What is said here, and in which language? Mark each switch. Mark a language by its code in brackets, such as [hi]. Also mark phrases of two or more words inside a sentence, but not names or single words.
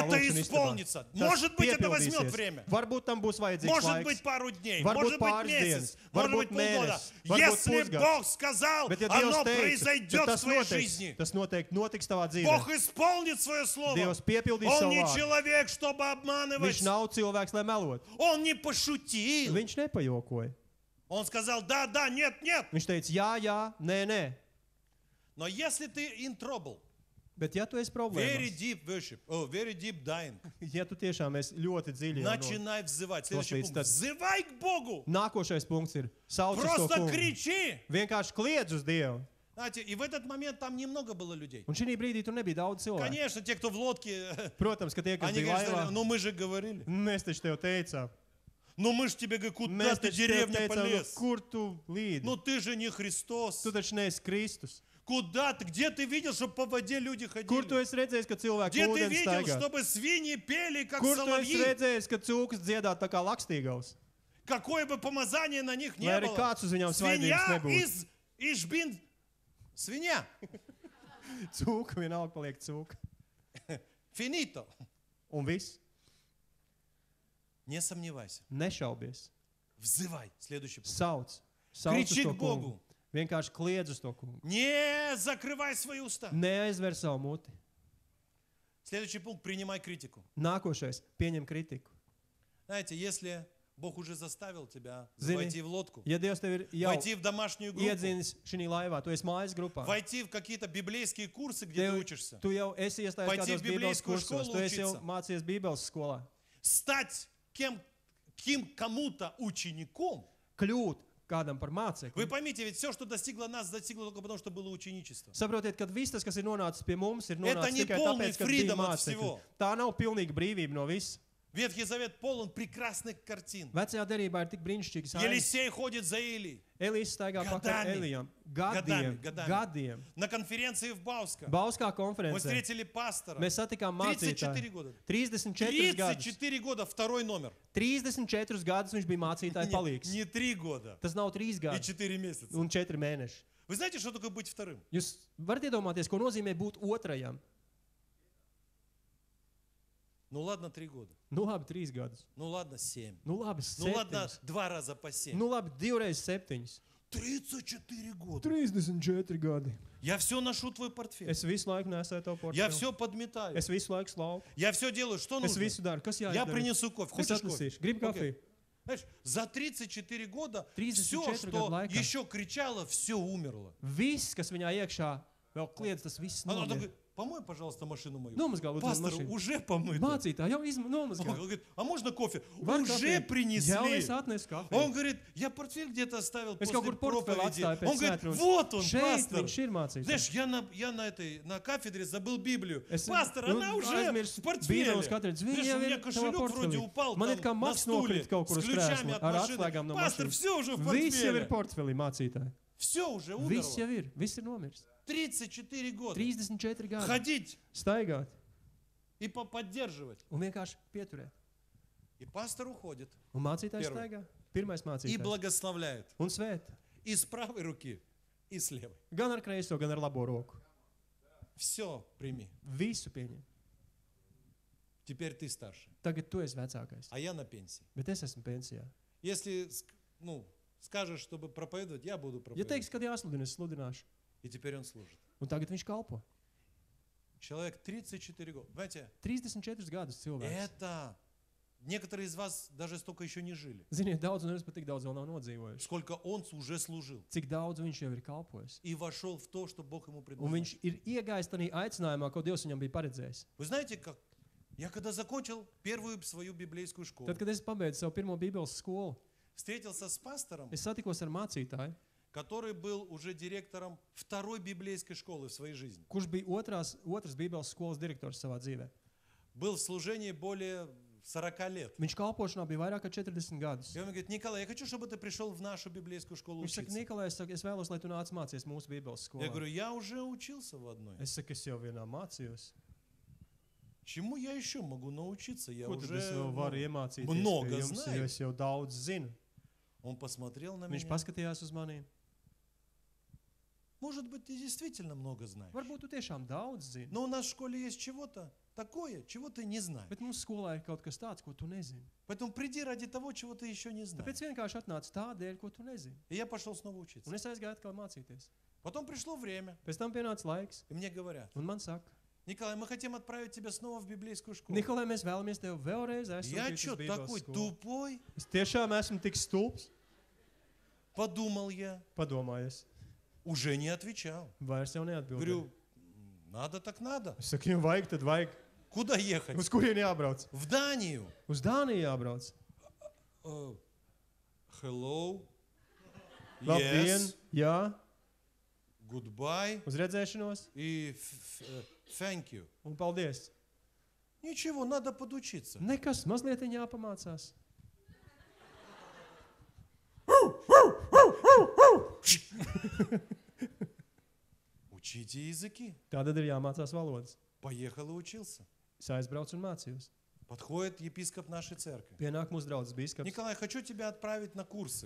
[ru] Это [lv] lūkšanas istabā, [ru] исполнится. [lv] tas [ru] Может быть, это возьмет [lv] piepildīsies. [ru] время. [lv] Varbūt tam būs vajadzīgs [ru] Может [lv] laiks. [ru] быть, пару дней, [lv] Varbūt [ru] может быть, [lv] pāris [ru] месяц, [lv] dienas, [ru] может [lv] varbūt [ru] быть, полгода. [lv] mēnesis, varbūt [ru] Если [lv] pusgads. [ru] Бог сказал, [lv] Bet, ja [ru] оно [lv] Dievs teica, [ru] произойдет [lv] tad [ru] в твоей [lv] tas [ru] жизни. [lv] noteikti notiks tavā dzīvē. [ru] Бог исполнит свое слово. [lv] Dievs piepildīs [ru] Он [lv] savu [ru] не [lv] vārdu. [ru] человек, чтобы обманывать. [lv] Viņš nav cilvēks, lai melotu. [ru] Он не пошутил. [lv] Viņš nepajokoja. [ru] Он сказал, да, да, нет, нет. [lv] Viņš teica, jā, jā, nē, nē. [ru] Но если ты [en] in trouble, [lv] Bet ja tu esi [en] very [lv] problēmās, [en] deep worship, very deep dying, [lv] ja tu tiešām esi ļoti dziļi, jau no- [ru] начинай взывать. Следующий [lv] līdz [ru] пункт. [lv] tad- [ru] Взывай к Богу. [lv] nākošais punkts ir sauc uz to [ru] Просто [lv] kungu. [ru] кричи. [lv] Vienkārši kliedz uz Dievu. [ru] Знаете, и в этот момент там немного было людей. [lv] Un šī brīdī tur nebija daudz cilvēku. [ru] Конечно, те, кто в лодке, [lv] Protams, ka tie, kas [ru] они [lv] bija [ru] говорили, [lv] laivā, [ru] ну мы же говорили. [lv] mēs taču tev teicām. [ru] Ну мы же тебе говорим, куда [lv] Mēs [ru] ты [lv] taču tev [ru] деревня [lv] teicām, nu, [ru] полез? [lv] kur tu līdi. [ru] Ну ты же не Христос. [lv] Tu taču neesi Kristus. [ru] Куда ты? Где ты видел, чтобы по воде люди [lv] Kur tu [ru] ходили? [lv] esi redzējis, ka cilvēki [ru] Где ты [lv] ūdeni [ru] видел, [lv] staigā? [ru] чтобы свиньи пели, как [lv] Kur tu esi [ru] соловьи? [lv] redzējis, ka cūkas dziedā tā kā lakstīgavs? [ru] Какое бы помазание на них не [lv] Lai arī [ru] было. [lv] kāds uz viņām svaidījums [ru] Свинья [lv] nebūtu. [ru] из Ишбин. Свинья. [lv] Cūka vienalga paliek cūka. [ru] Финито. [lv] Un viss. [ru] Не сомневайся. [lv] Nešaubies. [ru] Взывай. Следующий пункт. [lv] Sauc. Sauc uz [ru] Кричи [lv] to [ru] к [lv] kungu. [ru] Богу. [lv] Vienkārši kliedz uz to kungu. [ru] Не закрывай свои уста. [lv] Neaizver savu muti. [ru] Следующий пункт. Принимай критику. [lv] Nākošais. Pieņem kritiku. [ru] Знаете, если Бог уже заставил тебя [lv] Zini, [ru] войти в лодку, [lv] Ja Dievs tev ir jau [ru] войти в домашнюю группу, [lv] iedzinis šī laivā, tu esi mājas grupā. [ru] войти в какие-то библейские курсы, где ты [lv] Tev, [ru] учишься, [lv] tu jau esi iestājies [ru] Пойти [lv] kādos [ru] в [lv] bībeles [ru] библейскую [lv] kursos. [ru] школу [lv] Tu esi jau [ru] учиться. [lv] mācījies bībeles skolā. [ru] стать кому-то учеником. [lv] Kļūt kādam par [ru] Вы [lv] mācekli. [ru] поймите, ведь все, что достигло нас, достигло только потому, что было ученичество. [lv] Saprotiet, ka viss tas, kas ir nonācis pie mums, ir [ru] Это [lv] nonācis [ru] не [lv] tikai [ru] полный [lv] tāpēc, ka bija [ru] freedom от [lv] mācekļi. [ru] всего. [lv] Tā nav pilnīga brīvība no viss. [ru] Ветхий Завет полон прекрасных картин. [lv] Vecajā derībā ir tik brīnišķīgs ainas. [ru] Елисей ходит за Илией. [lv] Elīze staigā pakaļ Gadami. Elijam. [ru] Годами. [lv] Gadiem. [ru] На конференции в Баусках [lv] Bauskā [ru] мы [lv] konferencē [ru] встретили пастора. [lv] mēs satikām 34 mācītāju. [ru] года. [lv] 34 gadus. [ru] 34 года, второй номер. [lv] 34 gadus viņš bija mācītāja palīgs. [ru] Не 3 года [lv] Tas nav 3 [ru] и [lv] gadi [ru] 4 месяца. [lv] un 4 mēneši. [ru] Вы знаете, что такое быть вторым? [lv] Jūs varat iedomāties, ko nozīmē būt otrajam? [ru] Ну ладно, 3 года. [lv] Nu labi, 3 gadus. [ru] Ну ладно, 7. [lv] Nu labi, [ru] Ну ладно, [lv] 7. [ru] 2 раза по 7. [lv] Nu labi, 2 reizes 7. [ru] 34 года. [lv] 34 gadi. [ru] Я все ношу твой портфель. [lv] Es visu laiku nesēju to [ru] Я [lv] portfeli. [ru] все подметаю. [lv] Es visu laiku slauku. [ru] Я все делаю. Что [lv] Es [ru] нужно? [lv] visu daru. Kas [ru] Я [lv] jāizdara? [ru] принесу кофе. [lv] Es [ru] Хочешь кофе? [lv] atnesīšu. Gribu [ru] Окей. [lv] kafiju. [ru] Знаешь, за 34 года 34 все, года что лайка. еще кричало, все умерло. [lv] Viss, kas viņā iekšā vēl kliedz, tas viss [ru] Она [lv] nomira. [ru] такая, помой, пожалуйста, машину мою. [lv] Nomazgā, lūdzu, [ru] Пастор, [lv] mašīnu. [ru] уже помыто. [lv] Mācītāji jau [ru] Он [lv] nomazgā. [ru] говорит, а можно кофе? [lv] Var [ru] Уже [lv] kafiju? Jau [ru] принесли. [lv] es atnesu [ru] Он [lv] kafiju. [ru] говорит, я портфель где-то оставил [lv] Es [ru] после [lv] kaut kur portfeli [ru] проповеди. [lv] atstāju [ru] Он [lv] pēc [ru] говорит, [lv] svētrunas. [ru] вот он, [lv] Šeit [ru] пастор. [lv] viņš ir mācītājs. [ru] Знаешь, я на кафедре забыл Библию. [lv] Es [ru] Пастор, она уже [lv] aizmirsu [ru] в портфеле. [lv] Bībeles katedras. [ru] Знаешь, [lv] Viņa [ru] у [lv] jau [ru] меня [lv] ir tavā [ru] кошелек вроде [lv] portfelī. [ru] упал [lv] Man ir [ru] там [lv] kā [ru] на [lv] maks [ru] стуле [lv] nokrīt kaut kur [ru] с [lv] uz [ru] ключами [lv] krēsla [ru] от [lv] ar [ru] машины. [lv] atslēgām no [ru] Пастор, [lv] mašīnas. [ru] все уже в [lv] Viss jau ir [ru] портфеле. [lv] portfelī mācītāji. [ru] Все уже [lv] Viss jau [ru] умерло. [lv] ir. Viss ir nomiris. [ru] 34 года. [lv] 34 gadi. [ru] Ходить [lv] Staigāt [ru] и поддерживать. [lv] un vienkārši pieturēt. [ru] И пастор уходит [lv] Un mācītājs [ru] Первый. [lv] staigā. Pirmais [ru] и [lv] mācītājs. [ru] благословляет. [lv] Un svēt. [ru] И с правой руки, и с левой. [lv] Gan ar kreiso, gan ar labo roku. [ru] Все прими. [lv] Visu pieņem. [ru] Теперь ты старше, [lv] Tagad tu esi vecākais. [ru] а я на пенсии. [lv] Bet es esmu pensijā. [ru] Если скажешь, чтобы проповедовать, я буду [lv] Ja [ru] проповедовать. [lv] teiks, kad jāsludina, es sludināšu. [ru] И теперь он служит. [lv] Un tagad viņš kalpo. [ru] Человек 34 года. Знаете, [lv] 34 gadus cilvēks. [ru] это... Некоторые из вас даже столько еще не жили. [lv] Ziniet, daudz no jums pat tik daudz vēl nav nodzīvojuši. [ru] Сколько он уже служил. [lv] Cik daudz viņš jau ir kalpojis. [ru] И вошел в то, что Бог ему [lv] Un [ru] предназначил. [lv] viņš ir iegājis tajā aicinājumā, ko Dievs viņam bija paredzējis. [ru] Вы знаете, как? Я когда закончил первую свою библейскую школу, [lv] Tad, kad es pabeidzu savu pirmo Bībeles skolu, [ru] встретился с пастором, [lv] es satikos ar mācītāju, [ru] который был уже директором второй библейской школы в своей жизни. [lv] kurš bija otras Bībeles skolas direktors savā dzīvē. [ru] Был в служении более 40 лет. [lv] Viņš kalpošanā bija vairāk kā 40 gadus. [ru] И он говорит, Николай, я хочу, чтобы ты пришел в нашу библейскую школу [lv] Viņš saka, [ru] учиться. [lv] Nikolai, es vēlos, lai tu nāc mācies mūsu Bībeles [ru] Я [lv] skolā. [ru] говорю, я уже учился в одной. [lv] Es saku, es jau vienā mācījos. [ru] Чему я еще могу научиться? Я [lv] Ko tad [ru] уже [lv] es vēl varu iemācīties [ru] много [lv] pie jums, jo [ru] знаю. [lv] es jau daudz zinu? [ru] Он посмотрел на [lv] Viņš [ru] меня [lv] paskatījās uz mani. [ru] Может быть, ты действительно много знаешь. [lv] Varbūt tu tiešām daudz zini, [ru] Но у нас в школе есть чего-то такое, чего ты не знаешь. [lv] bet mums skolā ir kaut kas tāds, ko tu nezini. [ru] Поэтому приди ради того, чего ты еще не знаешь. [lv] Tāpēc vienkārši atnāc tādēļ, ko tu nezini. [ru] И я пошел снова учиться. [lv] Un es aizgāju atkal mācīties. [ru] Потом пришло время, [lv] Pēc tam pienāca laiks, [ru] и мне говорят: [lv] un man saka, [ru] Николай, мы хотим отправить тебя снова в библейскую школу. [lv] Nikolai, mēs vēlamies tevi vēlreiz [ru] Я [lv] aizsūtīt [ru] что, [lv] uz Bībeles [ru] такой [lv] skolu. [ru] тупой? [lv] Es tiešām esmu tik stulbs, [ru] Подумал я. [lv] padomājies. [ru] Уже не отвечал. [lv] Vairs jau neatbildēju. [ru] Говорю, надо так надо. [lv] Es saku, ja vajag, tad vajag. [ru] Куда ехать? [lv] Uz kurieni jābrauc? [ru] В Данию. [lv] Uz Dāniju jābrauc. [ru] Hello. [lv] Labdien, [ru] Yes. [lv] jā, [ru] Goodbye. [lv] uz redzēšanos [ru] И [en] thank you. [lv] un paldies. [ru] Ничего, надо подучиться. [lv] Nekas, mazliet jāpamācās. [ru] Учите языки. [lv] Tātad ir jāmācās valodas. [ru] Поехал и учился. [lv] Es aizbraucu un mācījos. [ru] Подходит епископ нашей церкви. [lv] Pienāk mūsu draugs bīskaps. [ru] Николай, хочу тебя отправить на курсы.